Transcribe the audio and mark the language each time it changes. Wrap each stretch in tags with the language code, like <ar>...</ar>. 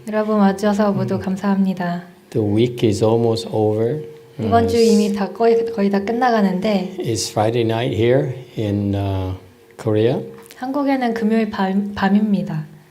<ko>여러분 와주셔서 모두 감사합니다.</ko> <en>The week is almost over.</en> <ko>이번 주 이미 다 거의 다 끝나가는데</ko> <en>It's Friday night here in Korea,</en> <ko>한국에는 금요일 밤입니다.</ko>